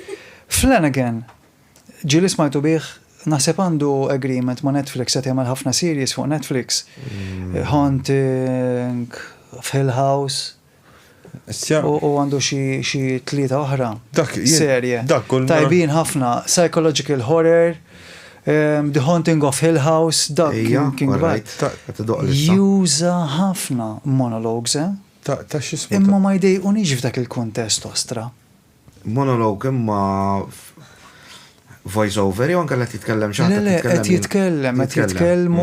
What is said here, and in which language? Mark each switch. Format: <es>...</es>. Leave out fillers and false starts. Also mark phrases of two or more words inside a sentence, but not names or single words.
<mt>Flanagan. ġili smajtu bih, naħseb għandu agreement ma' Netflix qed jagħmel ħafna series fuq Netflix. Haunting, Hill House. U għandu xi 3 oħra. Serje. Tajbin ħafna.</mt> <en>Psychological horror. The Haunting of Hill House.</en> <mt>Dak kien right. Juża ħafna monologues, imma ma jdejqunix f'dak il-kuntest ostra. Monologue imma</mt> <en>voice over,</en> <mt>jew anke qed jitkellem xi ħadd qed jitkellmu.</mt>